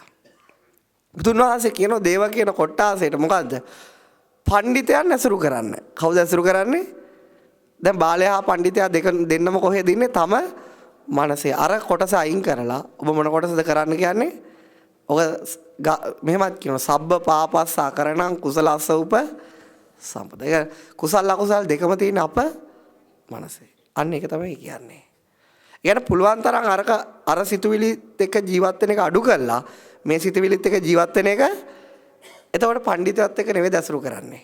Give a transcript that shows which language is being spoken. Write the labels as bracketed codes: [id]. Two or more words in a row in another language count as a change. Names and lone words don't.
[si] බුදුන් වහන්සේ කියනවා දේව කියන කොට්ටාසයට මොකද්ද? පඬිතයන් ඇසුරු කරන්න. කවුද ඇසුරු කරන්නේ? දැන් බාලයා හා පඬිතයා දෙන්නම කොහෙද ඉන්නේ? තම මනසේ. අර කොටස අයින් කරලා ඔබ මොන කොටසද කරන්න කියන්නේ? ඔක මෙහෙමත් කියනවා [pi] සබ්බ පාපස්ස අකරණං කුසලස්ස උප සම්පද. [si] ඒක කුසල අකුසල දෙකම තියෙන අප මනසේ. අන්න ඒක තමයි කියන්නේ. ඒකට පුළුවන් තරම් අර සිතුවිලිත් එක්ක ජීවත් වෙන එක අඩු කරලා මේ සිතුවිලිත් එක්ක ජීවත් වෙන එක එතකොට පඬිතයත් එක්ක නෙවෙයි ඇසුරු කරන්නේ.